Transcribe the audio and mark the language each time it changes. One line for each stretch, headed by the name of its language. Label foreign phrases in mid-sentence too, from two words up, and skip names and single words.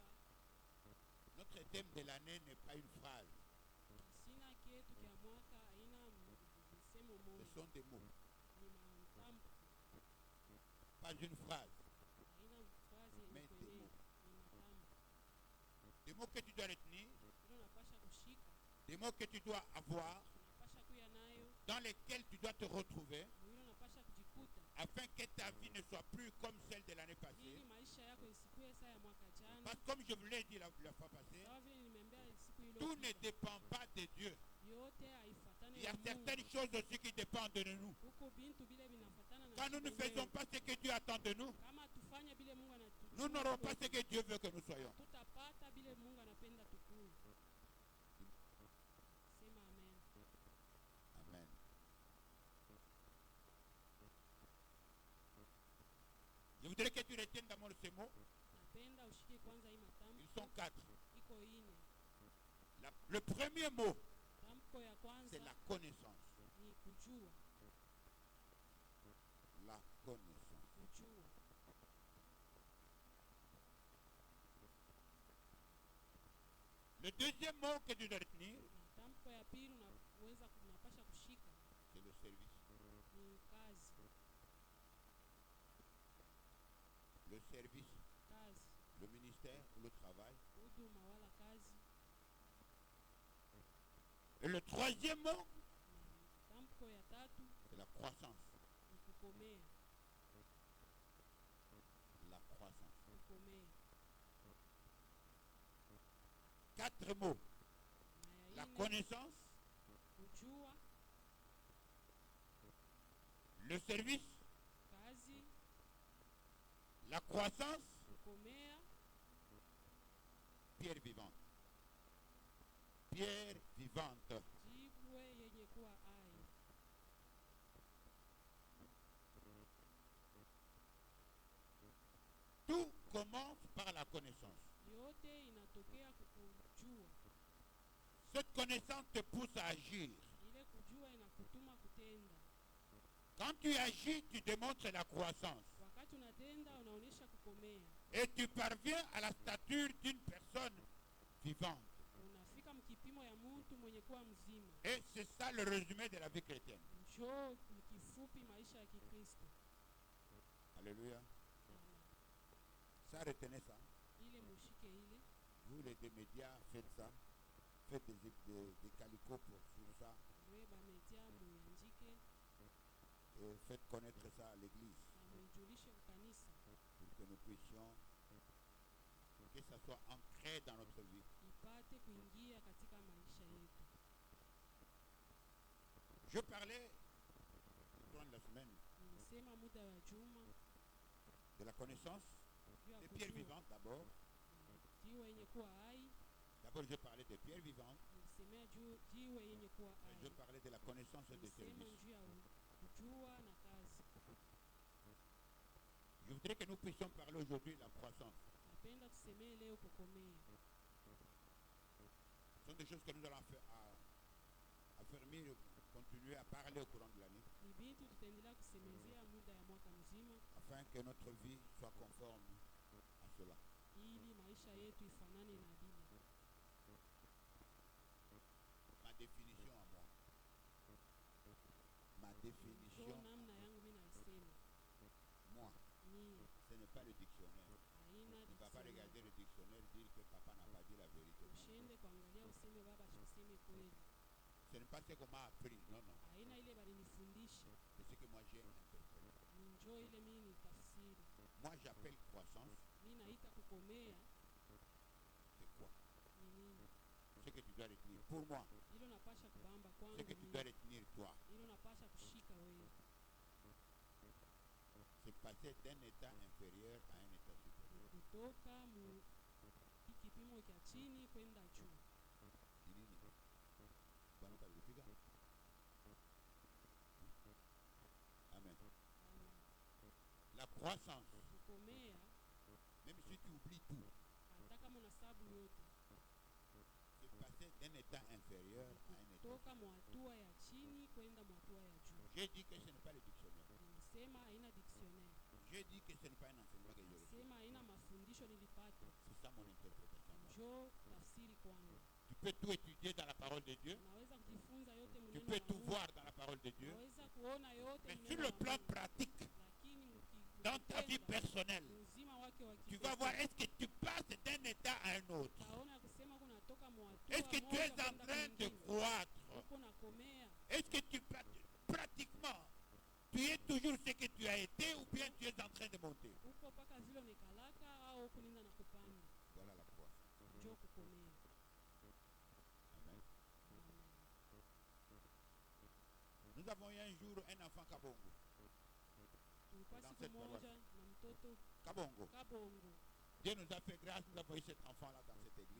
French: notre thème de l'année n'est pas une phrase,
Swahili: sina kietu kya mwaka haina msemo
French: ce
Swahili: moja,
French: sont des mots,
Swahili: ni matamko,
French: pas une phrase,
Swahili: haina mfrazi yenye
French: mais des
Swahili: kwenye
French: mots.
Swahili: ni matamko.
French: Des mots que tu dois retenir,
Swahili: Ndio unapasha kushika,
French: des mots que tu dois avoir,
Swahili: unapasha kuya nayo,
French: dans lesquels tu dois te retrouver,
Swahili: mwingine unapasha kujikuta,
French: afin que ta vie ne soit plus comme celle de l'année passée.
Swahili: ili maisha yako isikuwe saa ya mwaka jana.
French: Parce que comme je vous l'ai dit la fois passée,
Swahili: Sawa vile nimeambia siku ile
French: tout ne dépend pas de Dieu.
Swahili: yote haifatane
French: Il y a
Swahili: na Mungu.
French: certaines choses aussi qui dépendent de nous.
Swahili: Huko bintu bile vinafatana na
French: Quand nous ne
Swahili: sisi
French: faisons
Swahili: wenyewe.
French: pas ce que Dieu attend de nous,
Swahili: Kama tufanye bile Mungu anatuchukua,
French: nous n'aurons pas ce que Dieu veut que nous soyons.
Swahili: tutapata bile Mungu anapenda tukue. Sema amen. Amen.
French: Je voudrais que tu retiennes d'abord ces mots.
Swahili: Napenda ushike kwanza hii
French: Ils
Swahili: matamko.
French: sont 4.
Swahili: Iko ine.
French: Le premier mot,
Swahili: Tamko ya
French: c'est
Swahili: kwanza
French: la connaissance.
Swahili: ni kujua,
French: La connaissance.
Swahili: kujua.
French: Le deuxième mot que tu dois retenir,
Swahili: Na tamko ya pili unapasha kushika
French: c'est le service.
Swahili: ni kazi,
French: Le service,
Swahili: kazi,
French: le ministère ou le travail.
Swahili: huduma wala kazi.
French: Et le troisième mot,
Swahili: Na tamko ya tatu
French: c'est la croissance.
Swahili: ni kukomea,
French: La croissance.
Swahili: kukomea.
French: 4 mots.
Swahili: Na
French: La
Swahili: ya ine
French: connaissance,
Swahili: kujua,
French: le service,
Swahili: kazi,
French: la croissance,
Swahili: kukomea,
French: pierre vivante. Pierre vivante.
Swahili: jiwe yenye kuwa hai.
French: Tout commence par la connaissance.
Swahili: Yote inatokea kujua.
French: Cette connaissance te pousse à agir.
Swahili: Ile kujua inakutuma kutenda.
French: Quand tu agis, tu démontres la croissance.
Swahili: Wakati unatenda unaonesha kukomea.
French: Et tu parviens à la stature d'une personne vivante.
Swahili: Unafika mkipimo ya mtu mwenye kuwa mzima.
French: Et c'est ça le résumé de la vie chrétienne.
Swahili: Njoo mkifupi maisha ya Kikristo.
French: Alléluia. Ça, retenez ça.
Swahili: Ile mushike ile.
French: Vous, les médias, faites ça. Faites des calicots sur ça.
Swahili: Mwe ba media muandike
French: Et faites connaître ça à l'église.
Swahili: na mujulishe kanisa
French: Pour que nous puissions, que ça soit ancré dans notre vie.
Swahili: ipate kuingia katika maisha yetu.
French: Je parlais, durant la semaine,
Swahili: Nilisema muda wa juma
French: de la connaissance
Swahili: juu ya
French: des pierres
Swahili: kujua
French: vivantes d'abord.
Swahili: jiwe yenye kuwa hai.
French: D'abord, je parlais des pierres vivantes.
Swahili: Nisemea juu jiwe yenye kuwa
French: Je
Swahili: hai.
French: parlais de la connaissance et des
Swahili: Nisema
French: services.
Swahili: juu ya kujua na kazi.
French: Je voudrais que nous puissions parler aujourd'hui de la croissance.
Swahili: Napenda tusemee leo kukomea.
French: Ce sont des choses que nous allons affermir, continuer à parler au courant de l'année,
Swahili: Ni bintu tutaendelea kusemezea muda ya mwaka mzima
French: afin que notre vie soit conforme à cela.
Swahili: ili maisha yetu ifanane na vile.
French: Ma définition à moi. Ma
Swahili: Ndio
French: définition,
Swahili: namna yangu mimi nasema.
French: moi,
Swahili: Ni
French: ce n'est pas le dictionnaire.
Swahili: haina
French: Ne va pas
Swahili: dictionnaire.
French: regarder le dictionnaire et dire que papa n'a pas dit la vérité.
Swahili: Ushende kuangalia useme baba tuseme kweli.
French: Ce n'est pas ce qu'on m'a appris. Non, non.
Swahili: Haina ile balinifundisha.
French: C'est ce que moi j'ai interprété.
Swahili: Ni njoo ile mimi ni tafsiri.
French: Moi, j'appelle croissance
Swahili: kukomea
French: c'est quoi?
Swahili: ni nini?
French: Ce que tu dois retenir. Pour moi,
Swahili: Hilo napasha kubamba
French: ce
Swahili: kwangu
French: que tu dois
Swahili: mimi.
French: retenir, toi,
Swahili: Hilo napasha kushika wewe.
French: c'est passer d'un état inférieur à un état supérieur.
Swahili: Kutoka mu kipimo cha chini kwenda juu. Ni nini? Bwana utavipiga? Amen. Amen.
French: La croissance,
Swahili: Kukomea
French: même si tu oublies tout,
Swahili: hata kama unasabu yote,
French: c'est passer d'un état inférieur à un état
Swahili: kutoka
French: supérieur.
Swahili: mwatua ya chini kwenda mwatua ya juu.
French: J'ai dit que ce n'est pas le dictionnaire.
Swahili: Nilisema haina dictionnaire.
French: J'ai dit que ce n'est pas un enseignement que j'ai reçu.
Swahili: Nilisema haina mafundisho nilipata.
French: C'est ça mon interprétation.
Swahili: Njoo tafsiri kwangu.
French: Tu peux tout étudier dans la parole de Dieu.
Swahili: Unaweza kujifunza yote
French: Tu
Swahili: mneno
French: peux la tout
Swahili: Mungu.
French: voir dans la parole de Dieu.
Swahili: Unaweza kuona yote
French: Mais
Swahili: mneno
French: sur la le plan
Swahili: Mungu.
French: pratique,
Swahili: Lakini
French: dans ta vie personnelle,
Swahili: uzima wake wa
French: tu vas voir est-ce que tu passes d'un état à un autre.
Swahili: utaona kusema kunatoka mwatua
French: Est-ce que tu es en train de croître?
Swahili: uko nakomea.
French: Est-ce que tu pratiquement, tu es toujours ce que tu as été ou bien tu es en train de monter?
Swahili: Uko paka vile unekalaka au kuninda na kupanda.
French: Voilà la croissance.
Swahili: Njoo kukomea. Amen. Amen.
French: Nous avons eu un jour un enfant Kabongo.
Swahili: Tulikuwa
French: Dans
Swahili: siku
French: cette
Swahili: moja
French: paroisse.
Swahili: na mtoto Kabongo. Kabongo.
French: Dieu nous a fait grâce, nous avons eu cet enfant-là dans cette église.